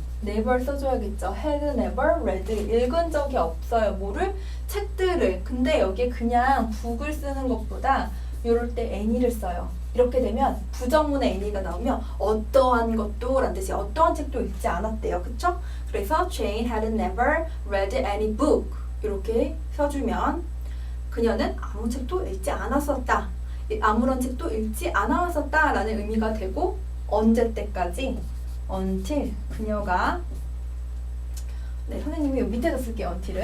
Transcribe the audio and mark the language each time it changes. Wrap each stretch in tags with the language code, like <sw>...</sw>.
<ko>never 써줘야겠죠.</ko> <en>had never read.</en> <ko>읽은 적이 없어요. 뭐를? 책들을. 근데 여기에 그냥 book을 쓰는 것보다 이럴 때 any를 써요. 이렇게 되면 부정문에 any가 나오면 어떠한 것도 라는 뜻이 어떠한 책도 읽지 않았대요. 그쵸? 그래서</ko> <en>Jane had never read any book.</en> <ko>이렇게 써주면 그녀는 아무 책도 읽지 않았었다. 아무런 책도 읽지 않았었다 라는 의미가 되고 언제 때까지? until 그녀가 네, 선생님이 여기 밑에다 쓸게요.</ko>